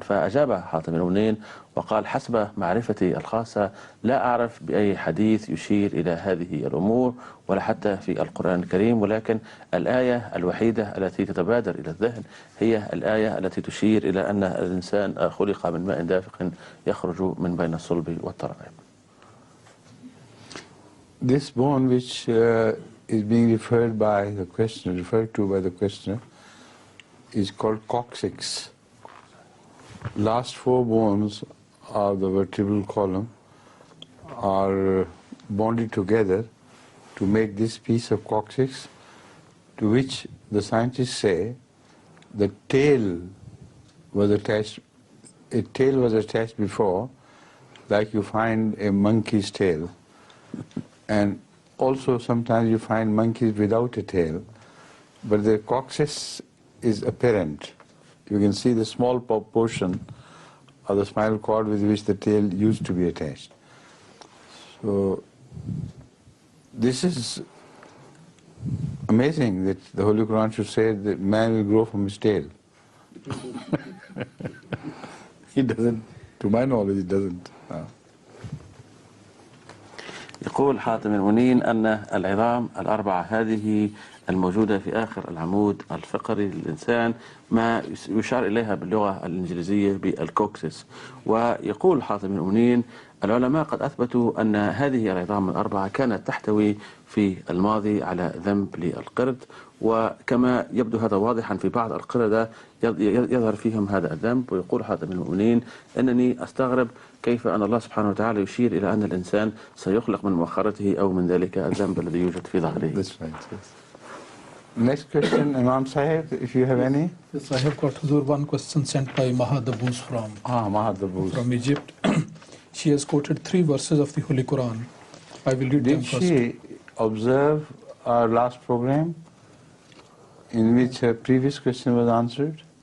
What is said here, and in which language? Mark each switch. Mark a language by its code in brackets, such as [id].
[ar] فأجاب حضرة أمير المؤمنين وقال: حسب معرفتي الخاصة لا أعرف بأي حديث يشير إلى هذه الأمور ولا حتى في القرآن الكريم، ولكن الآية الوحيدة التي تتبادر إلى الذهن هي الآية التي تشير إلى أن الإنسان خلق من ماء دافق يخرج من بين الصلب والترائب. [en] This bone which is being referred to by the questioner, is called coccyx. Last four bones of the vertebral column are bonded together to make this piece of coccyx, to which the scientists say the tail was attached. A tail was attached before, like you find a monkey's tail. And also sometimes you find monkeys without a tail, but the coccyx is apparent. You can see the small portion of the spinal cord with which the tail used to be attached. So this is amazing that the Holy Quran should say that man will grow from his tail. It doesn't, to my knowledge, it doesn't. [ar] يقول حاتم المنين أن العظام الأربعة هذه الموجودة في آخر العمود الفقري للإنسان ما يشار إليها باللغة الإنجليزية بالكوكسيس. ويقول حاتم المنين العلماء قد أثبتوا أن هذه العظام الأربعة كانت تحتوي في الماضي على ذنب للقرد، وكما يبدو هذا واضحا في بعض القردة يظهر فيهم هذا الذنب. ويقول حاتم المؤمنين أنني أستغرب كيف أن الله سبحانه وتعالى يشير إلى أن الإنسان سيخلق من مؤخرته أو من ذلك الذنب الذي يوجد في ظهره. [en] That's right, yes. Next question, Imam Sahib, if you have any. Yes, I have got Huzur one question sent by Mahadabuz from Egypt. She has quoted 3 verses of the Holy Quran. I will read them first. Did she observe our last program in which her previous question was answered?